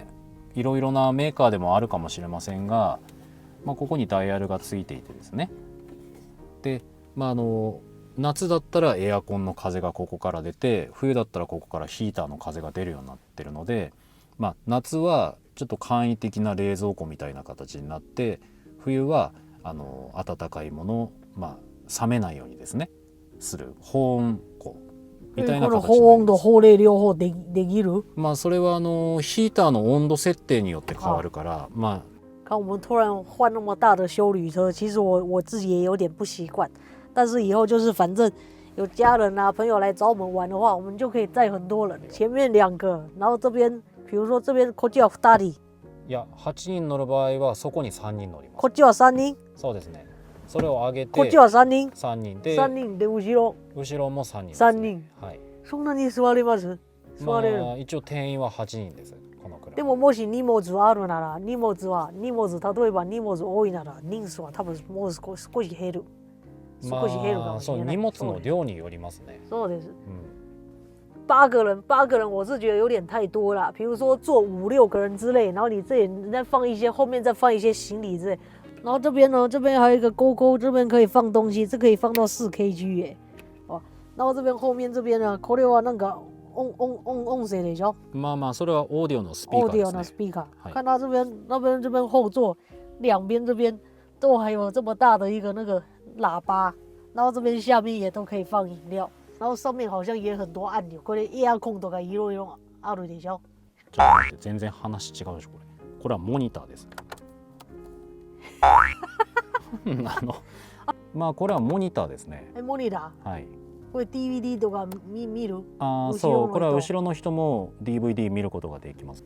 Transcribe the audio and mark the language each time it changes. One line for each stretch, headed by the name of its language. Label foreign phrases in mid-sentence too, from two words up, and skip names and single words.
Japanese: いろいろなメーカーでもあるかもしれませんが、ここにダイヤルがついていてですね、で夏だったらエアコンの風がここから出て、冬だったらここからヒーターの風が出るようになってるので、夏はちょっと簡易的な冷蔵庫みたいな形になって、冬は温かいものを、冷めないようにですねする保温庫みたいな形になります。この保温と放冷両方できる？それはヒーターの温度設定によって変わるから、
Chinese: 看我们突然换那么大的休旅车，其实我自己也有点不习惯。但是以后就是反正有家人啊朋友来找我们玩的话，我们就可以载很多人。前面2个，然后这边比如说这边
Japanese: こっちは2人。いや8人乗る場合はそこに3人乗ります。こっちは3人。そうですね。それを上げてこっちは3人。 3人で 3人で後ろも3人です、 3人。はい。そんなに座れます？座れる。一応定員は8人です。でももし荷物あるなら、例えば荷物多いなら人数は多分もう少し減る。少し減るかもしれない。荷物の量によりますね。
Chinese: そうです。8 个人我是觉得有点太多了。比如说坐5、6个人之类，然后你这里再放一些，后面再放一些行李之类。然后这边呢，这边还有一个勾勾，这边可以放东西，这可以放到4kg 耶。哦，然后这边后面这边呢，
Japanese: これはなんか音声でしょ？それはオーディオのスピーカーですね。オーディオのスピーカー。
Chinese: 看到这边、这边后座两边这边都还有这么大的一个那个喇叭，然后这边下面也都可以放饮料，然后上面好像也很多按钮。
Japanese: これエアコンとかいろいろあるでしょ？ちょっと待って、全然話違うでしょこれ。これはモニターです。これはモニターですね。モニター。はい。これ DVD とか見る？そう、これは後ろの人も DVD 見ることができます。